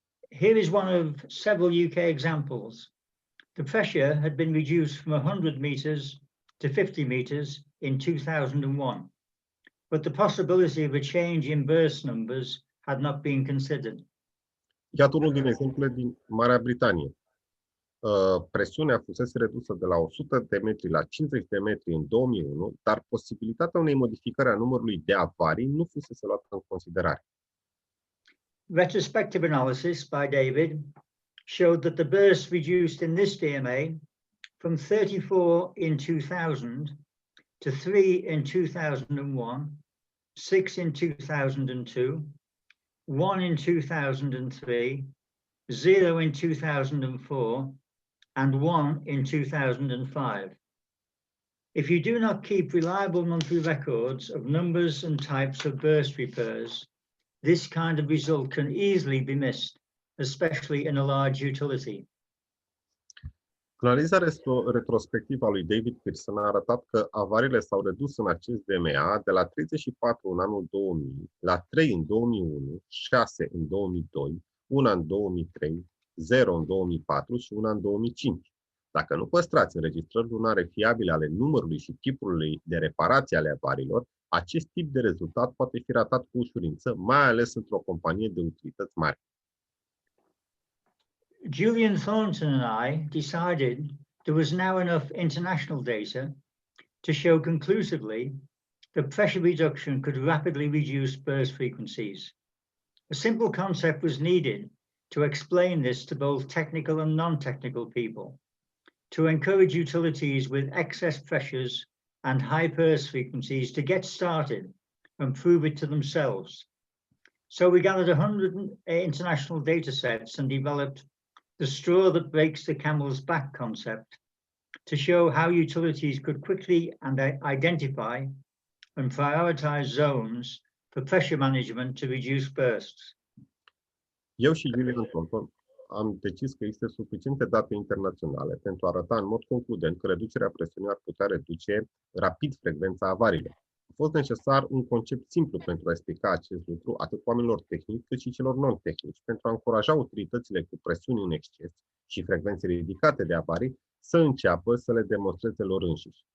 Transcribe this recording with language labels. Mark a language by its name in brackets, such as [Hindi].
[English] Here is one of several UK examples. The pressure had been reduced from 100 meters to 50 meters in 2001, but the possibility of a change in burst numbers had not been considered. [Romanian] Iată unul din exemple din Marea Britanie. Presiunea fusese redusă de la 100 de metri la 50 de metri în 2001, dar posibilitatea unei modificări a numărului de avarii nu fusese luată în considerare. [English] Retrospective analysis by David showed that the burst reduced in this DMA from 34 in 2000 to 3 in 2001, 6 in 2002, 1 in 2003, 0 in 2004, and 1 in 2005. If you do not keep reliable monthly records of numbers and types of burst repairs, this kind of result can easily be missed, especially in a large utility. [Romanian] Analiza retrospectivă a lui David Pearson a arătat că avariile s-au redus în acest DMA de la 34 în anul 2000, la 3 în 2001, 6 în 2002, 1 în 2003, 0 în 2004 și 1 în 2005. Dacă nu păstrați înregistrări lunare fiabile ale numărului și tipului de reparație ale avariilor, acest tip de rezultat poate fi ratat cu ușurință, mai ales într-o companie de utilități mari. [English] Julian Thornton and I decided there was now enough international data to show conclusively that pressure reduction could rapidly reduce burst frequencies. A simple concept was needed to explain this to both technical and non-technical people, to encourage utilities with excess pressures and high burst frequencies to get started and prove it to themselves. So we gathered 100 international data sets and developed the straw that breaks the camel's back concept to show how utilities could quickly identify and prioritize zones for pressure management to reduce bursts. [Romanian] Eu și Julian Thornton am decis că există suficiente date internaționale pentru a arăta în mod concludent că reducerea presiunii ar putea reduce rapid frecvența avariilor. A fost necesar un concept simplu pentru a explica acest lucru atât oamenilor tehnici cât și celor non-tehnici, pentru a încuraja utilitățile cu presiuni în exces și frecvențe ridicate de avarii să înceapă să le demonstreze lor înșiși.